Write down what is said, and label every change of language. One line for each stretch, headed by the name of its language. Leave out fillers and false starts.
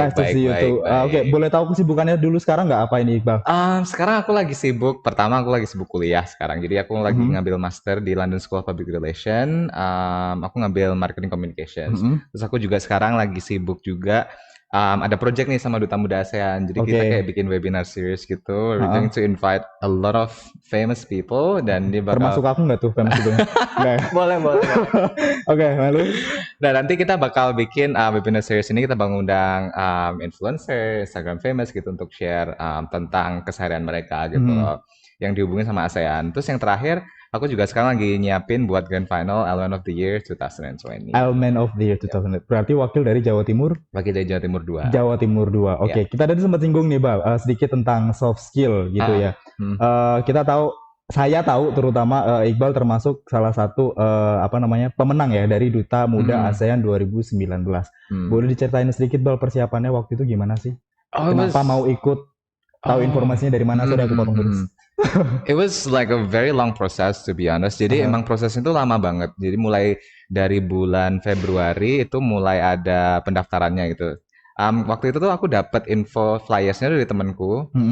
English: Nice to see you too.
Indonesian: Oke, boleh tahu kesibukannya dulu sekarang nggak apa ini Iqbal? Sekarang aku lagi sibuk. Pertama aku lagi sibuk kuliah sekarang. Jadi aku lagi ngambil master di London School of Public Relations. Aku ngambil Marketing Communications. Terus aku juga sekarang lagi sibuk juga. Ada project nih sama Duta Muda ASEAN. Jadi kita kayak bikin webinar series gitu.
English: We're going to invite a lot of famous people
Indonesian: dan dia bakal. Termasuk aku nggak tuh famous itu? Boleh. Oke, lalu. Nah, nanti kita bakal bikin webinar series ini, kita bakal undang influencer, Instagram famous gitu untuk share tentang keseharian mereka gitu loh, yang dihubungin sama ASEAN. Terus yang terakhir, aku juga sekarang lagi nyiapin buat Grand Final Element of the Year 2020. Element of the Year 2020. Berarti wakil dari Jawa Timur? Wakil dari Jawa Timur 2. Jawa Timur 2. Oke, kita tadi sempat singgung nih, Bal, sedikit tentang soft skill gitu ya. Kita tahu, saya tahu terutama Iqbal termasuk salah satu pemenang ya dari Duta Muda ASEAN 2019. Boleh diceritain sedikit Bal persiapannya waktu itu gimana sih? Kenapa mau ikut? Tahu informasinya dari mana? Sudah aku potong terus.
English: It was like a very long process to be honest.
Indonesian: Jadi emang prosesnya itu lama banget. Jadi mulai dari bulan Februari itu mulai ada pendaftarannya gitu. Waktu itu tuh aku dapat info flyersnya dari temanku.